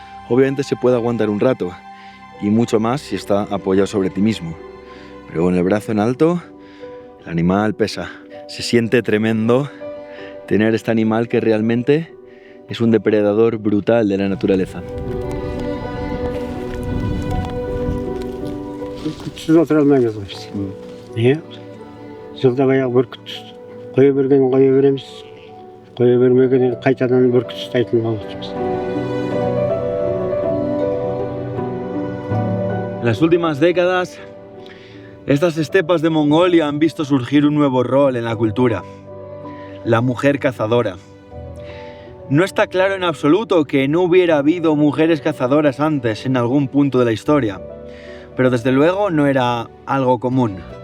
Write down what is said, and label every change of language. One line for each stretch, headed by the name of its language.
Spanish: Obviamente se puede aguantar un rato, y mucho más si está apoyado sobre ti mismo. Pero con el brazo en alto, el animal pesa. Se siente tremendo tener este animal que realmente es un depredador brutal de la naturaleza.
Kazakh: Күтсіз отыра алмаймыз ғой біз. Иә. Жылда баяғы бүркіт қоя бергенін қоя береміз. Қоя бермегенін қайтадан бүркіт ұстайтын боламыз.
Spanish: En las últimas décadas, estas estepas de Mongolia han visto surgir un nuevo rol en la cultura: la mujer cazadora. No está claro en absoluto que no hubiera habido mujeres cazadoras antes en algún punto de la historia, pero desde luego no era algo común.